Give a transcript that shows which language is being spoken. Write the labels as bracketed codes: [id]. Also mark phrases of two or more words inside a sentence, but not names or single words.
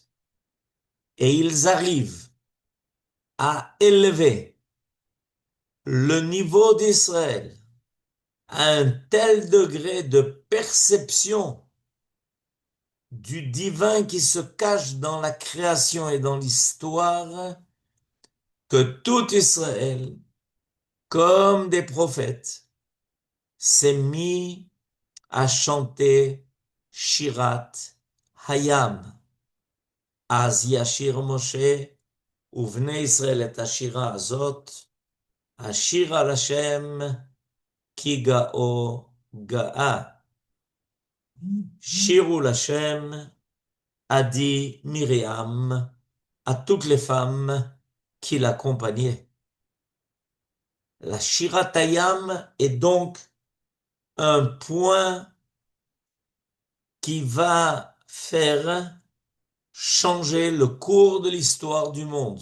[fr] Et ils arrivent à élever le niveau d'Israël à un tel degré de perception du divin qui se cache dans la création et dans l'histoire, que tout Israël, comme des prophètes, s'est mis à chanter [he] שירת הים. אז ישיר משה ובני ישראל את השיר הזאת, השיר על השם כי גאו גאה. שירו l'Hashem, [fr] a dit Myriam à toutes les femmes qui l'accompagnaient. La [he] שירת הים [fr] est donc un point qui va faire changer le cours de l'histoire du monde.